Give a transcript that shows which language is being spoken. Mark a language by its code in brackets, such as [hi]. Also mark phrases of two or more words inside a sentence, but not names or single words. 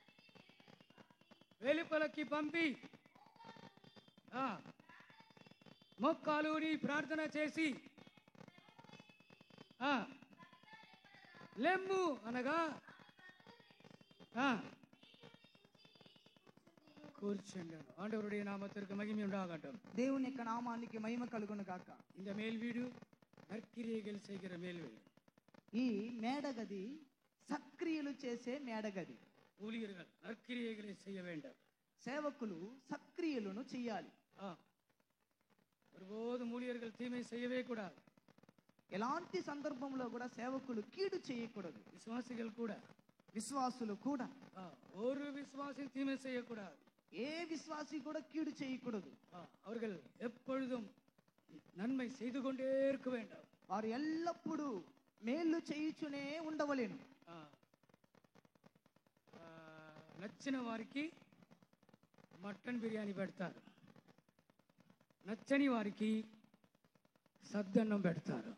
[te] వెలుపలకి పంపి మొక్కాలుని ప్రార్థన చేసి లెమ్ము అనగా కూర్చుండాను. [ta] ఆண்டవరుடைய నామத்திற்கு மகிமை உண்டாகட்டும். [te] దేవుని యొక్క నామానికి మహిమ కలుగును గాక. [ta] இந்த மேல் வீடு நற்கிரியைகள் செய்கிற மேல் வீடு. [te] ఈ మేడగది సక్రియలు చేసే మేడగది. [ta] ஊழியர்கள் நற்கிரியைகளை செய்ய வேண்டும். [te] సేవకులు సక్రియలను చేయాలి. [ta] ஒருபோதும் ஊழியர்கள் தீமை செய்யவே கூடாது. [te] ఎలాంటి సందర్భంలో కూడా సేవకులు కీడు చేయకూడదు. విశ్వాసులు కూడా [ta] ஒரு விசுவாசி தீமை செய்யக்கூடாது. [te] ఏ విశ్వాసి కూడా కీడు చేయకూడదు. [ta] அவர்கள் எப்பொழுதும் நன்மை செய்து கொண்டே இருக்க வேண்டும். [te] వారు ఎల్లప్పుడూ మేలు చేయుచునే ఉండవలేను. నచ్చిన వారికి మటన్ బిర్యానీ పెడతారు, నచ్చని వారికి సద్దన్నం పెడతారు.